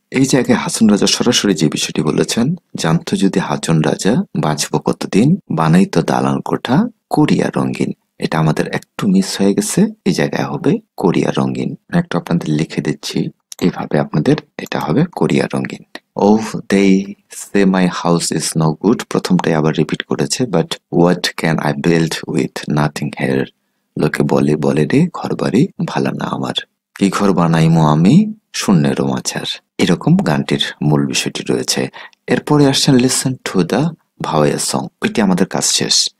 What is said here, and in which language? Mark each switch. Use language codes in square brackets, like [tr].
[bn] এই জায়গায় হাসন রাজা সরাসরি যে বিষয়টি বলেছেন, জানতো যদি হাসন রাজা বাঁচবো কতদিন, বানাইতো দালান কোঠা করিয়া রঙিন। এটা আমাদের একটু মিস হয়ে গেছে, এই জায়গায় হবে করিয়া রঙিন। একটু আপনাদের লিখে দিচ্ছি, এইভাবে আপনাদের এটা হবে করিয়া রঙিন। [en] Oh, they say my house is no good. [bn] প্রথমটাই আবার রিপিট করেছে, [en] But what can I build with nothing here. [bn] লোকে বলে বলে রে ঘর বাড়ি ভালা না আমার। কি ঘর বানাইমু আমি শূন্যেরও মাঝার, এরকম গানটির মূল বিষয়টি রয়েছে। এরপরে আসছেন [en] listen to the Bhawaiya song, [bn] ওইটি আমাদের কাজ শেষ।